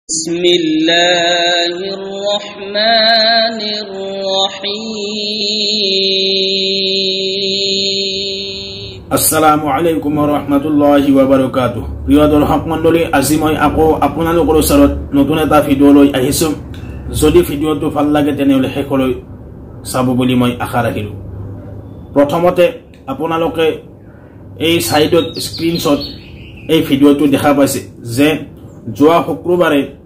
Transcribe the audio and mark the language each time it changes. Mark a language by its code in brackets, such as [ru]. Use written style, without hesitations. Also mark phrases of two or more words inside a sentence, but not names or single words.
[ar] بسم الله الرحمن الرحيم السلام عليكم ورحمة الله وبركاته [as] প্রিয় দর্শক মণ্ডলী আজি মই আকৌ আপোনালোকৰ ওচৰত নতুন এটা ভিডিও লৈ আহিছো যদি ভিডিওটো ভাল লাগে তেনেহলে হেকলৈ চাব বুলি মই আশা ৰাখিলো প্ৰথমতে আপোনালোকে এই সাইডত স্ক্ৰিনশ্বট এই ভিডিওটো দেখা পাইছে যে যোৱা শুক্ৰবাৰে